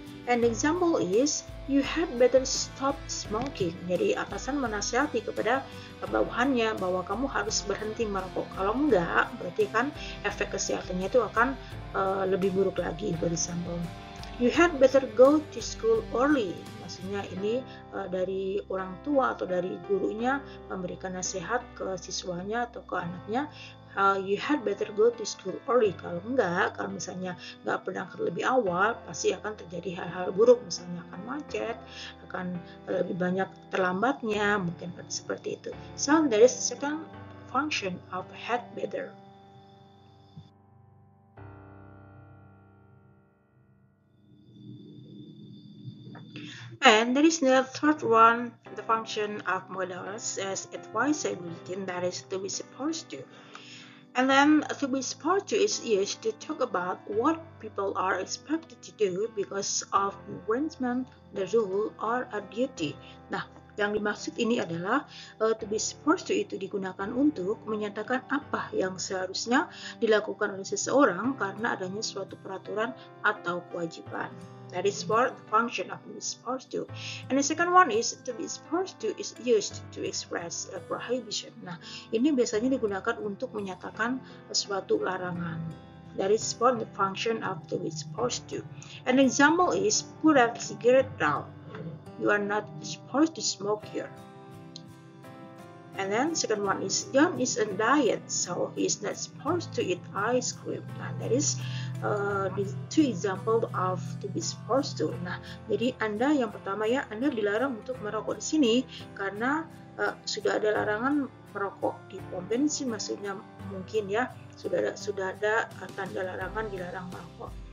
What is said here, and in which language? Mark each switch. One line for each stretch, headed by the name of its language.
English: An example is you had better stop smoking.
Indonesian: Jadi atasan menasihati kepada bawahannya bahwa kamu harus berhenti merokok. Kalau enggak, berarti kan efek kesehatannya itu akan lebih buruk lagi.
English: For example, you had better go to school early.
Indonesian: Maksudnya ini dari orang tua atau dari gurunya memberikan nasihat ke siswanya atau ke anaknya.
English: You had better go to school early.
Indonesian: Kalau misalnya nggak berangkat lebih awal, pasti akan terjadi hal-hal buruk, misalnya akan macet, akan lebih banyak terlambatnya, mungkin seperti itu.
English: So there is second function of had better. And there is the third one, the function of modals as advisability, and that is to be supposed to. And then to be supposed to is used to talk about what people are expected to do because of arrangement, the rule, or a duty.
Indonesian: Nah, yang dimaksud ini adalah to be supposed to itu digunakan untuk menyatakan apa yang seharusnya dilakukan oleh seseorang karena adanya suatu peraturan atau kewajiban.
English: That is for the function of to be supposed to. And the second one is to be supposed to is used to express a prohibition.
Indonesian: Nah, ini biasanya digunakan untuk menyatakan suatu larangan.
English: That is for the function of to be supposed to. An example is put a cigarette down. You are not supposed to smoke here. And then second one is John is on diet, so he is not supposed to eat ice cream. Nah, that is the two example of to be supposed to.
Indonesian: Nah, jadi Anda yang pertama ya, Anda dilarang untuk merokok di sini karena sudah ada larangan merokok di pom bensin, maksudnya mungkin ya sudah ada tanda larangan dilarang merokok.